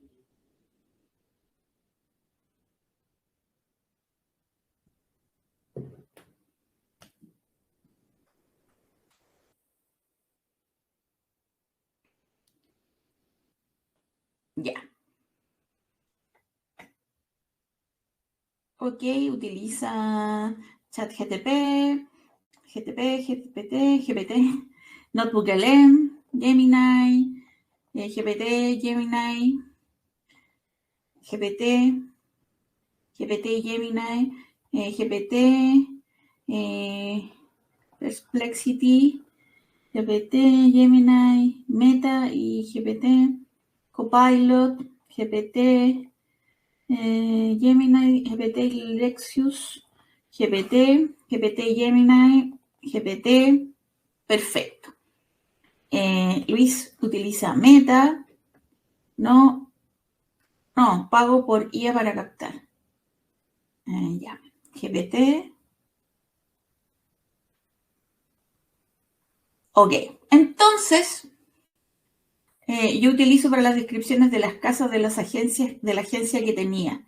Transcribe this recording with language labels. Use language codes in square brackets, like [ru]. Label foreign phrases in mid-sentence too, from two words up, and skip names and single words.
[es] Ya. Ok, utiliza ChatGPT, GPT, NotebookLM, Gemini, GPT, Gemini, GPT, Gemini, GPT, Perplexity, GPT, Gemini, Meta y GPT, Copilot, GPT, Gemini, GPT Lexus, GPT, Gemini, GPT, perfecto. Luis utiliza Meta, no, pago por IA para captar. Ya, GPT. Ok, entonces, yo utilizo para las descripciones de las casas de las agencias, de la agencia que tenía.